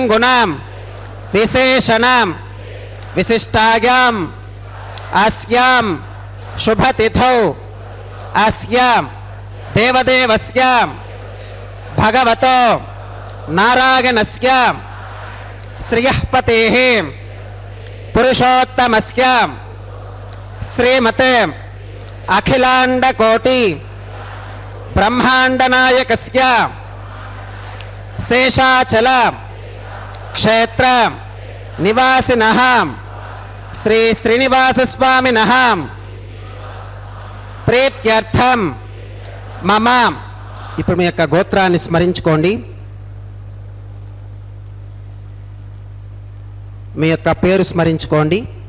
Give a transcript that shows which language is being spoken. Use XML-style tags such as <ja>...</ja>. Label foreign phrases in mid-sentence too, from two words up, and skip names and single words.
<sa>गुण विशेषण विशिष्टायां अस्यां शुभ तिथौ अस्यां देवदेवस्य भगवतो नारायणस्य श्रियःपतेः पुरुषोत्तमस्य श्रीमते अखिलांड कोटि ब्रह्मांड नायकस्य शेषाचल क्षेत्र निवासिनः శ్రీ శ్రీనివాసస్వామినః ప్రీత్యర్థం మమ.</sa> <te>ఇప్పుడు మీ యొక్క గోత్రాన్ని స్మరించుకోండి. మీ యొక్క పేరు స్మరించుకోండి.</te>